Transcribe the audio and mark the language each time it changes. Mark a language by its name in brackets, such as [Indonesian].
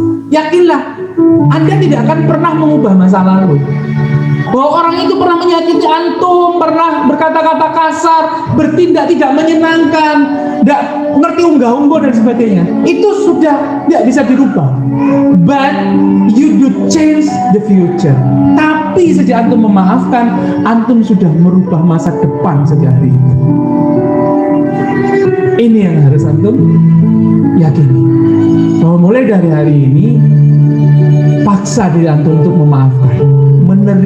[Indonesian] Yakinlah, Anda tidak akan pernah mengubah masa lalu. Bahwa orang itu pernah menyakiti antum, pernah berkata-kata kasar, bertindak tidak menyenangkan, tidak ngerti unggah-ungguh dan sebagainya, itu sudah tidak bisa dirubah. [English] But you do change the future. [Indonesian] Tapi sejak antum memaafkan, antum sudah merubah masa depan sejak hari itu. Ini yang harus antum yakini, bahwa mulai dari hari ini paksa diri antum untuk memaafkan, menerima